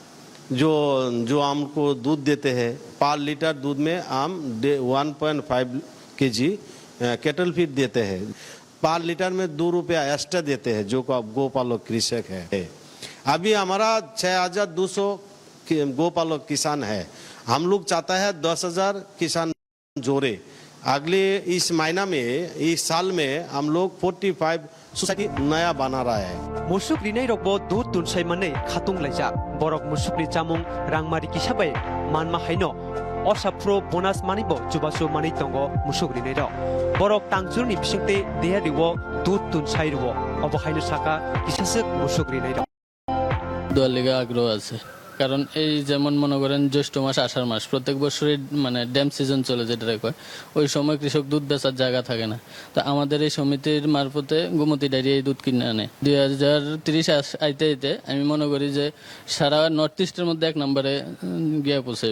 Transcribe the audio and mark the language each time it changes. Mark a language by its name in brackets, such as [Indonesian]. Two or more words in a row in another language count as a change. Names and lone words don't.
[Hindi] जो हमको दूध देते हैं [English] per litre [Hindi] दूध में हम 1.5 kg [English] cattle feed [Hindi] देते हैं [English] per litre [Hindi] में 2 रुपया एक्स्ट्रा देते हैं जो गोपालक कृषक है अभी हमारा 6,200 गोपालक किसान है हम लोग चाहता है 10,000 किसान जोड़े अगले इस महीना में इस साल में हम लोग 45 सोसाइटी नया बना रहा है [Kok Borok] मुसुक रिनै रकबो दूध तुनसाइ मनै खातुं लाइजा बरक मुसुकनि चामुं रांमारि किसाबै मानमा हाइनो असाफ्रो बोनास मानिबो जुबासु मानि तंगो मुसुक रिनै र बरक तांजुरनि बिसिंते देयारिवो दूध तुनसाइरवो अबहाइनो साका किसासक मुसुक रिनै र [Bangla] দোয়ার লেগে আগ্রহ আছে কারণ এই যেমন মনে করেন জ্যৈষ্ঠ মাস আষাঢ় মাস প্রত্যেক বছরই মানে [English] dam season [Bangla] চলে যেটা কয় ওই সময় কৃষক দুধ বেচার জায়গা থাকে না তো আমাদের এই সমিতির মারফতে গোমতী ডায়েরি এই দুধ কিনে আনে 2030 আইতে আমি মনে করি যে সারা নর্থ ইস্টের মধ্যে 1 নম্বরে গিয়ে পৌঁছাইব